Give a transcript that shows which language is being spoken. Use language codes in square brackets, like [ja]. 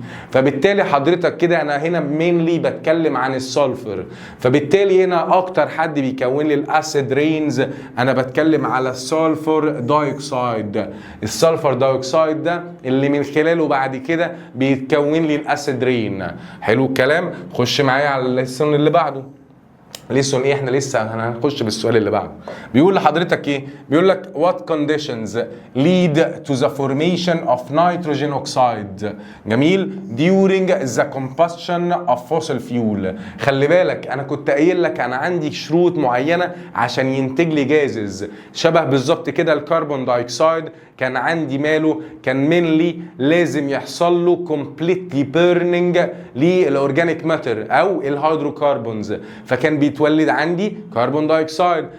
[ar] فبالتالي حضرتك كده انا هنا مينلي بتكلم عن السلفر، فبالتالي هنا اكتر حد بيكون لي الاسيد رينز انا بتكلم على السلفر دايوكسيد. السلفر دايوكسيد ده اللي من خلاله بعد كده بيتكون لي الاسيد رين. حلو الكلام. خش معايا على الليسون اللي بعده. ليسون ايه؟ احنا لسه هنخش بالسؤال اللي بعده. بيقول لحضرتك ايه؟ بيقول لك [en] what conditions lead to the formation of nitrogen oxide [ar] جميل [en] during the combustion of fossil fuel. [ar] خلي بالك انا كنت قايل لك انا عندي شروط معينه عشان ينتج لي جازز شبه بالظبط كده الكربون دايوكسيد كان عندي ماله؟ كان مينلي لازم يحصل له [en] completely burning [ar] للاورجانيك ماتر او الهيدروكربونز، فكان بيتولد عندي كربون دايوكسيد.